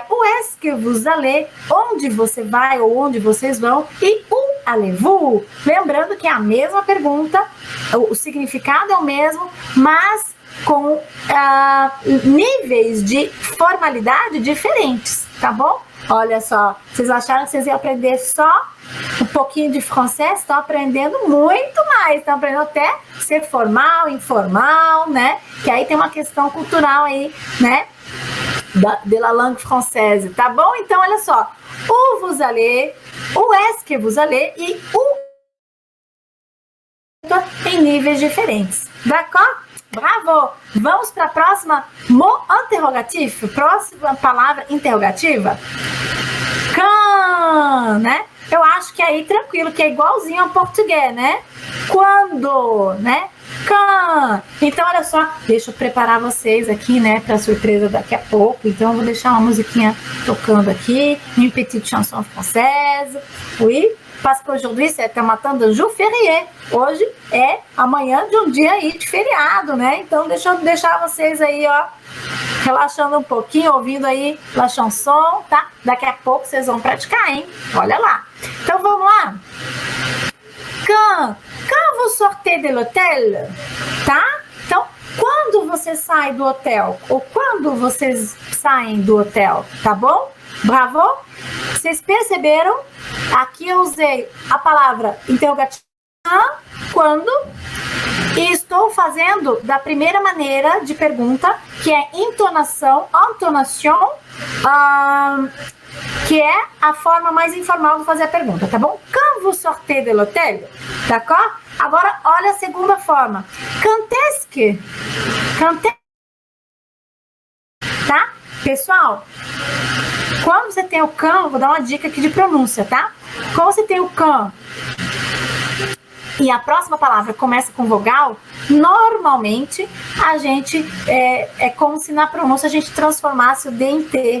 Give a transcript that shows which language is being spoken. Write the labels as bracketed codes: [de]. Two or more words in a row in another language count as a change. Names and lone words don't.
[fr] Où est-ce que vous allez? [pt] Onde você vai ou onde vocês vão? [fr] E où allez-vous? [pt] Lembrando que é a mesma pergunta, o significado é o mesmo, mas com níveis de formalidade diferentes, tá bom? Olha só, vocês acharam que vocês iam aprender só um pouquinho de francês? Estão aprendendo muito mais, estão aprendendo até ser formal, informal, né? Que aí tem uma questão cultural aí, né? [fr] De la langue française, [pt] tá bom? Então, olha só, [fr] où vous allez, où est-ce que vous allez e où [pt] em níveis diferentes, [fr] d'accord? Bravo! [pt] Vamos para a próxima [fr] mot interrogatif, [pt] próxima palavra interrogativa. Quand, né? Eu acho que aí tranquilo, que é igualzinho ao português, né? Quando, né? Quand. Então, olha só, deixa eu preparar vocês aqui, né, para surpresa daqui a pouco. Então, eu vou deixar uma musiquinha tocando aqui, [fr] une petite chanson française. Oui. Parce qu'aujourd'hui, c'est un matin de jour férié. [pt] Hoje é amanhã de um dia aí de feriado, né? Então, deixa eu deixar vocês aí, ó, relaxando um pouquinho, ouvindo aí [fr] la chanson, [pt] tá? Daqui a pouco vocês vão praticar, hein? Olha lá. Então, vamos lá. [fr] Quand vous sortez de l'hôtel, [pt] tá? Então, quando você sai do hotel, ou quando vocês saem do hotel, tá bom? Bravo? Vocês perceberam? Aqui eu usei a palavra interrogativa quando e estou fazendo da primeira maneira de pergunta, que é entonation, que é a forma mais informal de fazer a pergunta, tá bom? [fr] Quand vous sortez de l'hôtel, d'accord? [pt] Agora, olha a segunda forma. [fr] Quand est-ce que? Tá? [pt] Pessoal, quando você tem o can, vou dar uma dica aqui de pronúncia, tá? Quando você tem o can e a próxima palavra começa com vogal, normalmente a gente é como se na pronúncia a gente transformasse o D em T.